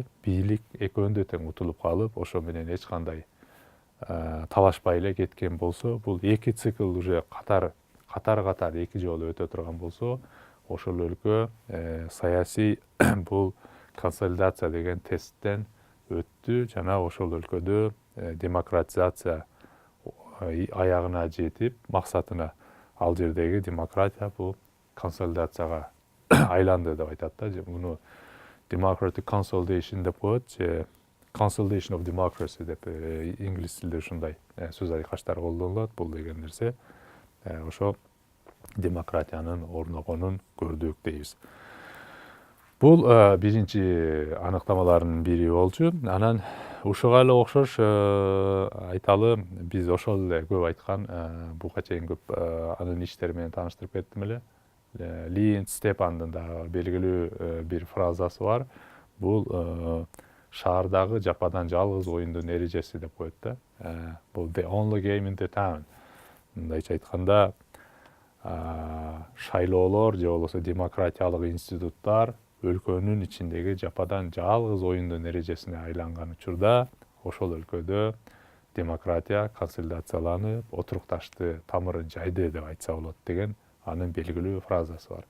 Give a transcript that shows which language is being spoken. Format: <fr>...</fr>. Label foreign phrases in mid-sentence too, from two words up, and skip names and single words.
<ky>Бийлик экөөндө тең утулуп калып, ошо менен эч кандай талашпай эле кеткен болсо, бул эки цикл уже катар эки жолу өтө турган болсо, ошол өлкө саясий бул консолидация деген тесттен өттү жана ошол өлкөдө демократизация аягына жетип, максатына, ал жердеги демократия бул консолидацияга айланды деп айтат да. Муну</ky> <en>democratic consolidation</en> <ky>деп коет, же</ky> <en>consolidation of democracy</en> <ky>деп инглиз тилде ушундай сөз айкаштар колдонулат. Бул деген нерсе ошо демократиянын орногонун көрдүк дейбиз. Бул биринчи аныктамалардын бири болчу. Анан ушуга эле окшош айталы, биз ошол эле көп айткан, буга чейин көп анын иштери менен тааныштырып кеттим эле. Линд Степандын да белгилүү бир фразасы бар. Бул шаардагы жападан жалгыз оюндун эрежеси деп коет да.</ky> <en>Бул the only game in the town.</en> <ky>Мындайча айтканда, шайлоолор же болбосо демократиялык институттар өлкөнүн ичиндеги жападан жалгыз оюндун эрежесине айланган учурда, ошол өлкөдө демократия консолидацияланып, отурукташты, тамырын жайды деп айтса болот деген анын белгилүү фразасы бар.</ky>